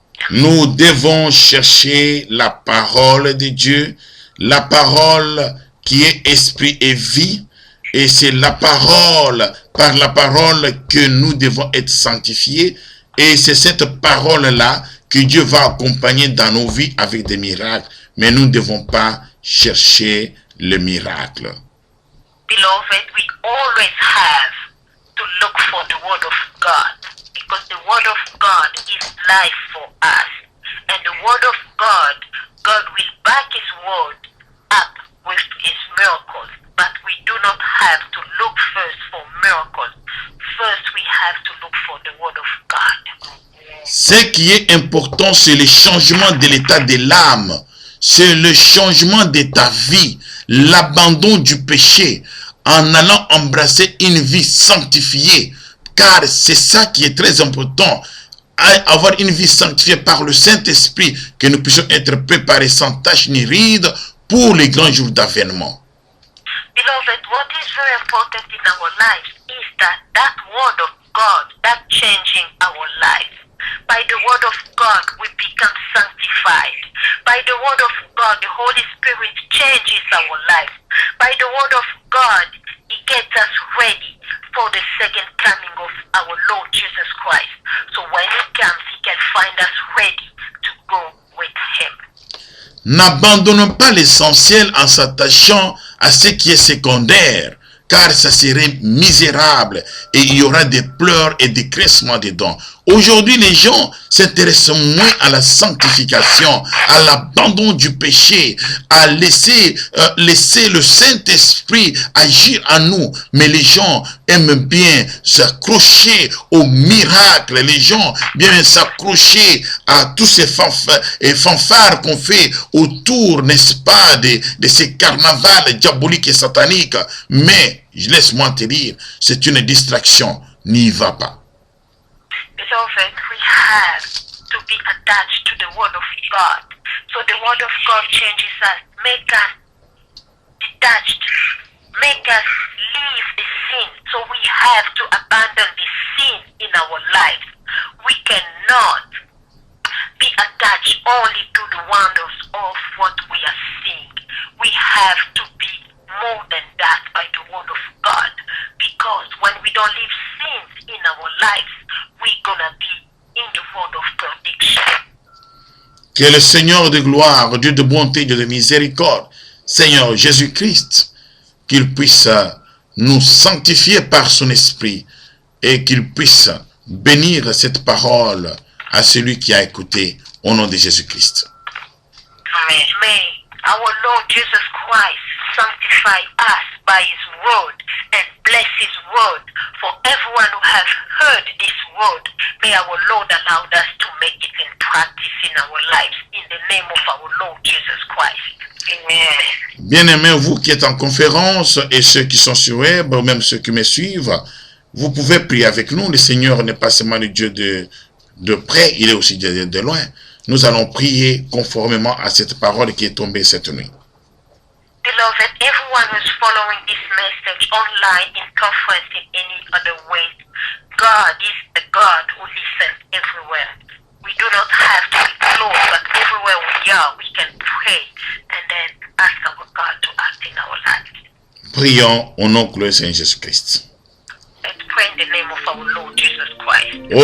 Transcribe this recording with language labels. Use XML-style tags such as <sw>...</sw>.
<fr>Nous devons chercher la parole de Dieu, la parole qui est esprit et vie, et c'est la parole, par la parole que nous devons être sanctifiés, et c'est cette parole-là que Dieu va accompagner dans nos vies avec des miracles, mais nous ne devons pas chercher le miracle.</fr> <en>Beloved, we always have to look for the Word of God, because the Word of God is life for us. And the Word of God, God will back His Word up with His miracles. But we do not have to look first for miracles. First, we have to look for the Word of God.</en> <fr>Ce qui est important, c'est le changement de l'état de l'âme. C'est le changement de ta vie, l'abandon du péché, en allant embrasser une vie sanctifiée. Car c'est ça qui est très important. Avoir une vie sanctifiée par le Saint-Esprit, que nous puissions être préparés sans tache ni ride pour les grands jours d'avènement.</fr> <en>Beloved, what is very important in our lives is that Word of God, that changing our lives. By the Word of God, we become sanctified. By the Word of God, the Holy Spirit changes our lives. By the Word of God, He gets us ready for the second coming of our Lord Jesus Christ. So when He comes, He can find us ready to go with Him.</en> <fr>N'abandonnons pas l'essentiel en s'attachant à ce qui est secondaire, car ça serait misérable et il y aura des pleurs et des cressements dedans. Aujourd'hui, les gens s'intéressent moins à la sanctification, à l'abandon du péché, à laisser le Saint-Esprit agir en nous. Mais les gens aiment bien s'accrocher aux miracles. Les gens aiment s'accrocher à tous ces fanfares qu'on fait autour, n'est-ce pas, de ces carnavals diaboliques et sataniques. Mais, laisse-moi te dire, c'est une distraction. N'y va pas.</fr> <en>Beloved, we have to be attached to the Word of God. So the Word of God changes us, make us detached, make us leave the sin. So we have to abandon the sin in our lives. We cannot be attached only to the wonders of what we are seeing. We have to be more than that by the Word of God. Because when we don't leave sins in our lives, we're gonna be in the road of perdition.</en> <fr>Que le Seigneur de gloire, Dieu de bonté, Dieu de miséricorde, Seigneur Jésus-Christ, qu'il puisse nous sanctifier par son esprit et qu'il puisse bénir cette parole à celui qui a écouté au nom de Jésus-Christ. Amen.</fr> <en>May our Lord Jesus Christ sanctify us by His word and bless His word for everyone who has heard this word. May our Lord allow us to make it in practice in our lives in the name of our Lord Jesus Christ. Amen.</en> <fr>Bien-aimés, vous qui êtes en conférence et ceux qui sont sur web, ou même ceux qui me suivent, vous pouvez prier avec nous. Le Seigneur n'est pas seulement le Dieu de près, il est aussi Dieu de loin. Nous allons prier conformément à cette parole qui est tombée cette nuit.</fr> <en>Beloved, everyone who's following this message online, in conference, in any other way, God is the God who listens everywhere. We do not have to be close, but everywhere we are, we can pray and then ask our God to act in our lives.</en> <fr>prions au nom de Seigneur Jésus-Christ.</fr> <en>Let's pray in the name of our Lord Jesus Christ.</en>